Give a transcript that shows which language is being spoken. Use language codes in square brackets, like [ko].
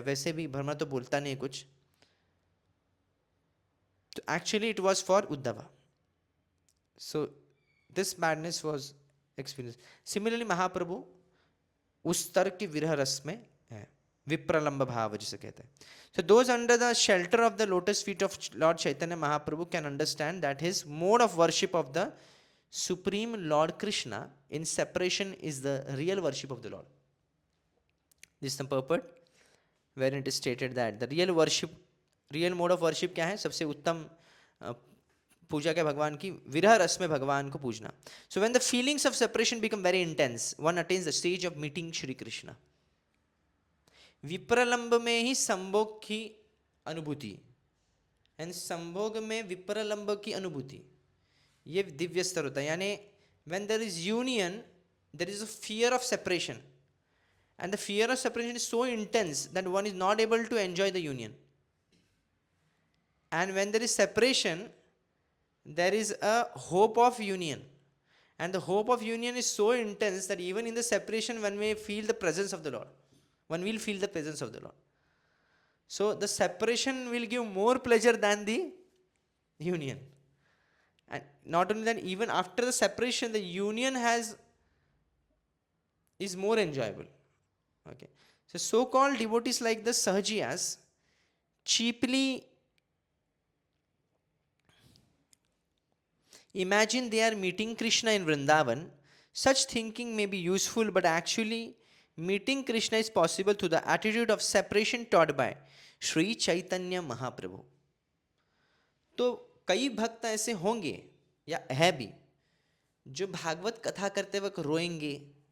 [hi] वैसे भी भ्रमर तो बोलता नहीं कुछ, तो [en] actually it was for [hi] Uddhav. [en] So this madness was experience. [hi] Similarly महाप्रभु उस स्तर के विरह रस में है, विप्रलंब भाव जिसे कहते हैं। [en] So those under the shelter of the lotus feet of Lord Chaitanya Mahaprabhu can understand that his mode of worship of the Supreme Lord Krishna in separation is the real worship of the Lord. This is the purport wherein it is stated that the real worship, real mode of worship [hi] क्या है? सबसे उत्तम पूजा क्या भगवान की? विरह रस में भगवान को पूजना। [en] So when the feelings of separation become very intense, one attains the stage of meeting Shri Krishna. [hi] विप्रलंब में ही संभोग की अनुभूति, एंड संभोग में विप्रलंब की अनुभूति, ये दिव्य स्तर होता है। [en] यानी when there is union there is a fear of separation, and the fear of separation is so intense that one is not able to enjoy the union. And when there is separation there is a hope of union, and the hope of union is so intense that even in the separation one way feel the presence of the Lord, one will feel the presence of the Lord. So the separation will give more pleasure than the union. And not only that, even after the separation, the union is more enjoyable. Okay. So so-called devotees like the Sahajiyas cheaply imagine they are meeting Krishna in Vrindavan. Such thinking may be useful, but actually meeting Krishna is possible through the attitude of separation taught by Sri Chaitanya Mahaprabhu. [hi] तो कई भक्त ऐसे होंगे या है भी जो भागवत कथा करते वक्त रोएंगे।